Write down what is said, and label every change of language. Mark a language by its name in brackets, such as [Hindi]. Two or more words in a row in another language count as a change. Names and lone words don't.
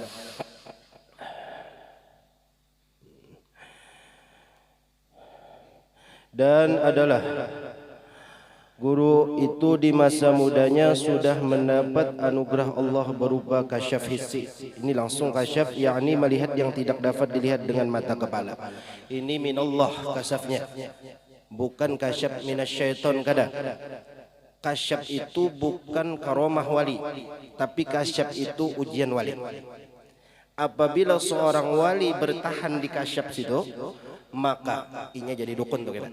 [Indonesian] Dan adalah guru itu di masa mudanya sudah mendapat anugerah Allah berupa [Arabic] kasyaf hissi. [Indonesian] Ini langsung kasyaf, yakni melihat yang tidak dapat dilihat dengan mata kepala. [Banjar] Ini minallah kasyafnya, bukan [Arabic] kasyaf minasyaiton [Banjar] kada. [Indonesian] Kasyaf itu bukan karomah wali, tapi kasyaf itu ujian wali. [Banjar] Apabila seorang wali bertahan di kasyaf situ, maka inya jadi dukun tuh kita.